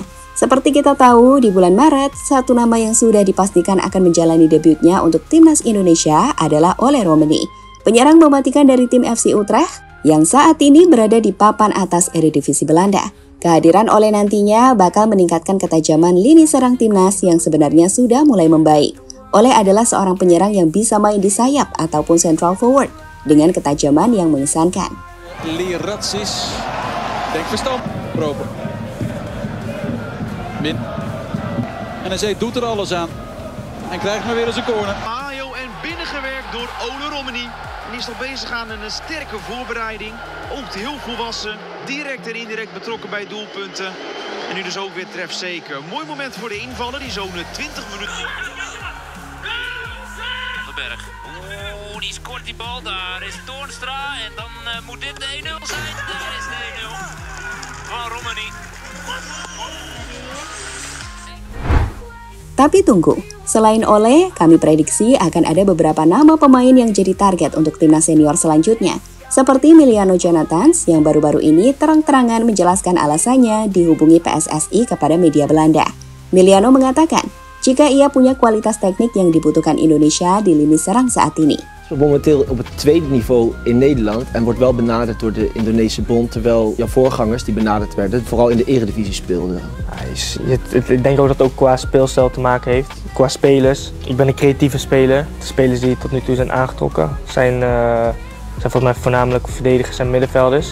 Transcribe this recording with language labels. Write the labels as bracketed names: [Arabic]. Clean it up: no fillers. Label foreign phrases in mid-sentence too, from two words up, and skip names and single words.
[Indonesian] Seperti kita tahu, di bulan Maret, satu nama yang sudah dipastikan akan menjalani debutnya untuk timnas Indonesia adalah Ole Romani, penyerang mematikan dari tim FC Utrecht yang saat ini berada di papan atas Eredivisie Belanda. Kehadiran Ole nantinya bakal meningkatkan ketajaman lini serang timnas yang sebenarnya sudah mulai membaik. Ole adalah seorang penyerang yang bisa main di sayap ataupun [English] central forward [Indonesian] dengan ketajaman yang mengesankan. [Dutch] Liratsis, denk verstand, proper. Min. En hij doet er alles aan. En krijgt maar weer eens een corner. Mayo en binnengewerkt door Ole Romani. En is nog bezig aan een sterke voorbereiding. Oogt heel volwassen. Direct en indirect betrokken bij doelpunten. En nu dus ook weer trefzeker. Mooi moment voor de invaller. Die zo'n 20 minuten... Van den Berg. Oeh, die scoort die bal. Daar is Toornstra. En dan moet dit de 1-0 zijn. Daar is de 1-0 van Romani. [Indonesian] Tapi tunggu, selain Ole, kami prediksi akan ada beberapa nama pemain yang jadi target untuk timnas senior selanjutnya. Seperti Emiliano Jonathans yang baru-baru ini terang-terangan menjelaskan alasannya dihubungi PSSI kepada media Belanda. Emiliano mengatakan, jika ia punya kualitas teknik yang dibutuhkan Indonesia di lini serang saat ini. [Dutch] Momenteel op het tweede niveau in Nederland en wordt wel benaderd door de Indonesische bond, terwijl jouw voorgangers die benaderd werden vooral in de eredivisie speelden. Ik denk ook dat het ook qua speelstijl te maken heeft, qua spelers. Ik ben een creatieve speler. De spelers die tot nu toe zijn aangetrokken zijn volgens mij voornamelijk verdedigers en middenvelders.